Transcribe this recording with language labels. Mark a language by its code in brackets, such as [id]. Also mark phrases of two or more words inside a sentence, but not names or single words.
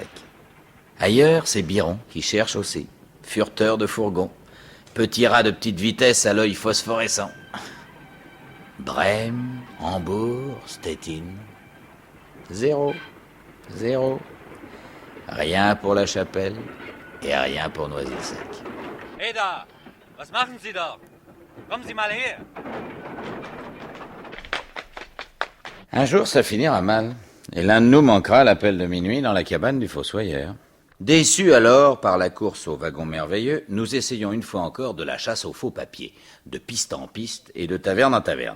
[fr] Ailleurs, c'est Biron qui cherche aussi. Furteur de fourgon, petit rat de petite vitesse à l'œil phosphorescent. Brême, Hambourg, Stettin. 0. 0. Rien pour la Chapelle et rien pour Noisy-le-Sec. [de] Hey da, was machen Sie da? Kommen Sie mal her. [fr] Un jour, ça finira mal, et l'un de nous manquera à l'appel de minuit dans la cabane du fossoyeur. Déçus alors par la course au wagon merveilleux, nous essayons une fois encore de la chasse aux faux papiers, de piste en piste et de taverne en taverne.